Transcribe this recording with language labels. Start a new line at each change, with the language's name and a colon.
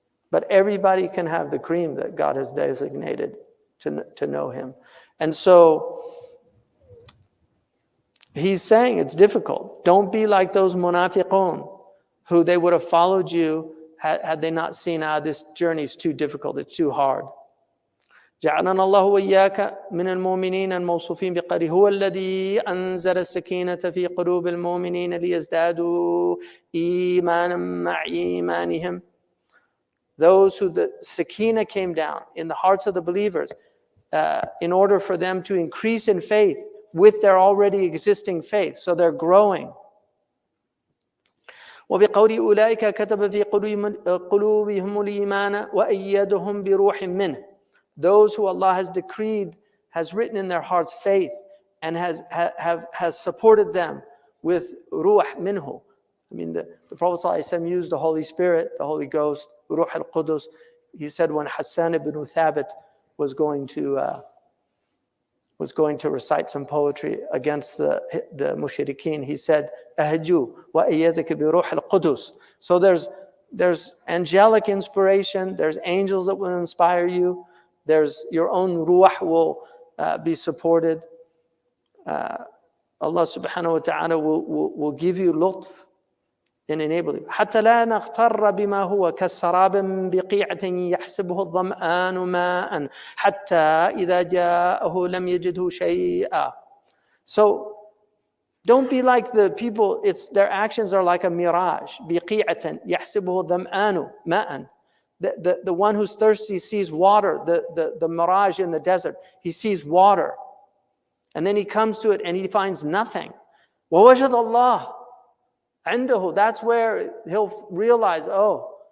English: But everybody can have the cream that God has designated to know Him. And so he's saying it's difficult. Don't be like those munafiqun who they would have followed you had they not seen, this journey is too difficult, it's too hard.
Arabic: جعلنا الله وإياك من المؤمنين الموصوفين بقوله هو الذي أنزل السكينة في قلوب المؤمنين ليزدادوا إيمانا مع إيمانهم.
English: Those who the sakina came down in the hearts of the believers in order for them to increase in faith with their already existing faith. So they're growing.
Arabic: وبقول أولئك كتب في قلوبهم الإيمان وأيدهم بروح منه.
English: Those who Allah has decreed, has written in their hearts faith, and has supported them with ruh minhu. I mean, the Prophet ﷺ used the Holy Spirit, the Holy Ghost, ruh al-Qudus. He said when Hassan ibn Thabit was going to recite some poetry against the mushrikeen, he said,
Arabic: "Ahju wa ayyadaka bi ruh al-Qudus."
English: So there's angelic inspiration. There's angels that will inspire you. There's your own ruh will be supported. Allah subhanahu wa ta'ala will give you lutf and enable you.
Arabic: حتى لا نغتر بما هو كسراب بقيعة يحسبه الظمآن ماء حتى إذا جاءه لم يجده شيئا.
English: So don't be like the people. Their actions are like a mirage.
Arabic: بقيعة يحسبه الظمآن ماء.
English: The one who's thirsty sees water, the mirage in the desert. He sees water. And then he comes to it and he finds nothing.
Arabic: وَوَجَدَ اللَّهِ عِنْدَهُ.
English: That's where he'll realize, oh,